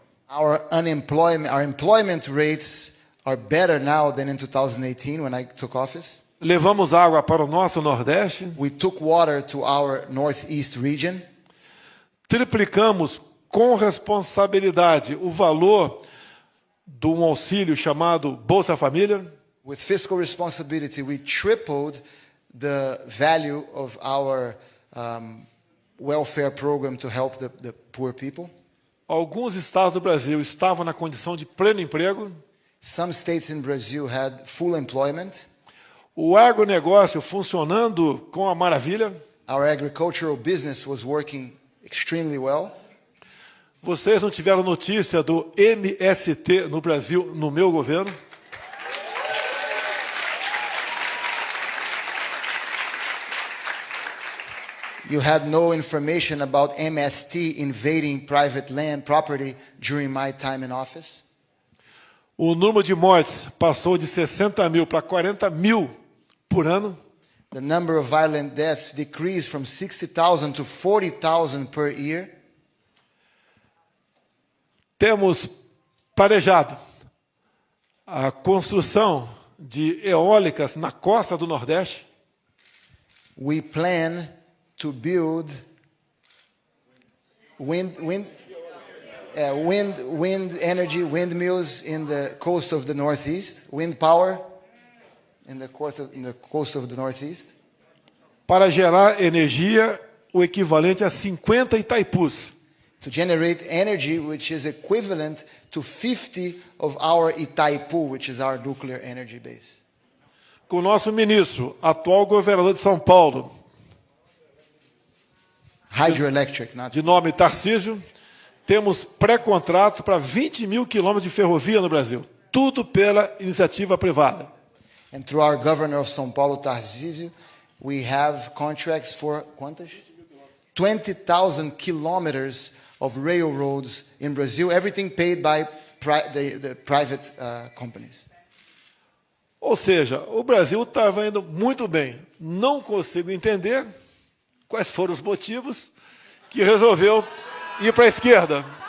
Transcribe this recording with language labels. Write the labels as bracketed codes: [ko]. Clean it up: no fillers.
[en] our employment rates are better now than in 2018 when I took office. [pt] levamos água para o nosso Nordeste, [en] We took water to our Northeast region. [pt] triplicamos com responsabilidade o valor de um auxílio chamado Bolsa Família, [en] With fiscal responsibility, we tripled the value of our welfare program to help the poor people. [pt] alguns estados do Brasil estavam na condição de pleno emprego, [en] Some states in Brazil had full employment. [pt] o agronegócio funcionando com a maravilha. [en] Our agricultural business was working extremely well. [pt] Vocês não tiveram notícia do MST no Brasil no meu governo? [en] You had no information about MST invading private land property during my time in office. [pt] O número de mortes passou de 60 mil para 40 mil por ano. [en] The number of violent deaths decreased from 60,000 to 40,000 per year. [pt] Temos planejado a construção de eólicas na costa do Nordeste. [en] We plan to build wind energy, windmills in the coast of the Northeast, wind power in the coast of the Northeast, [pt] Para gerar energia o equivalente a 50 Itaipus. [en] to generate energy which is equivalent to 50 of our Itaipu, which is our nuclear energy base. [pt] Com o nosso ministro, atual governador de São Paulo, [en] Hydroelectric, not [pt] de nome Tarcísio, temos pré-contrato para 20 mil quilômetros de ferrovia no Brasil. Tudo pela iniciativa privada. [en] And through our governor of São Paulo, Tarcísio, we have contracts for [pt] quantas? [en] 20,000 kilometers of railroads in Brazil, everything paid by the private companies. [pt] Ou seja, o Brasil estava indo muito bem. Não consigo entender quais foram os motivos que resolveu ir para a esquerda.